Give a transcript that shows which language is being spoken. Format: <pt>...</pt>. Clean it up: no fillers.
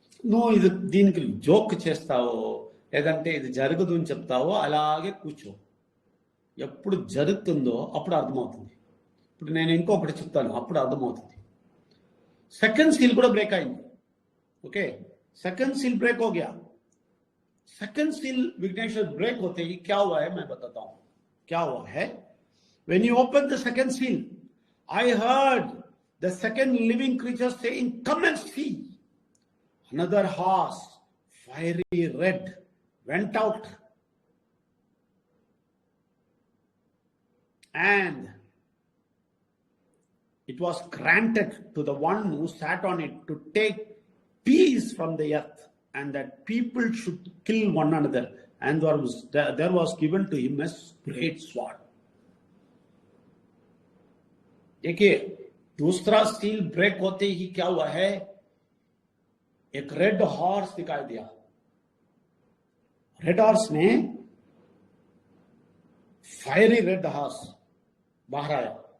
<te>నువ్వు ఇది దీనికి జోక్ చేస్తావో లేదంటే ఇది జరగదు అని చెప్తావో అలాగే కూర్చో. ఎప్పుడు జరుగుతుందో అప్పుడు అర్థమవుతుంది. ఇప్పుడు నేను ఇంకొకటి చెప్తాను, అప్పుడు అర్థమవుతుంది. సెకండ్ सील కూడా ब्रेक అయింది.</te> <hi>ओके, सेकंड सील ब्रेक हो गया. सेकंड सील विघ्नेश्वर ब्रेक होते ही क्या हुआ है मैं बताता हूं क्या हुआ है.</hi> <en>When you open the second seal, I heard the second living creature saying, "Come and see." Another horse, fiery red, went out, and it was granted to the one who sat on it to take peace from the earth, and that people should kill one another, and there was given to him a great sword.</en> <hi>देखिए, दूसरा seal break होते ही क्या हुआ है, एक red horse दिखाई दिया. Red horse ने फायरी रेड हॉर्स बाहर आया.</hi>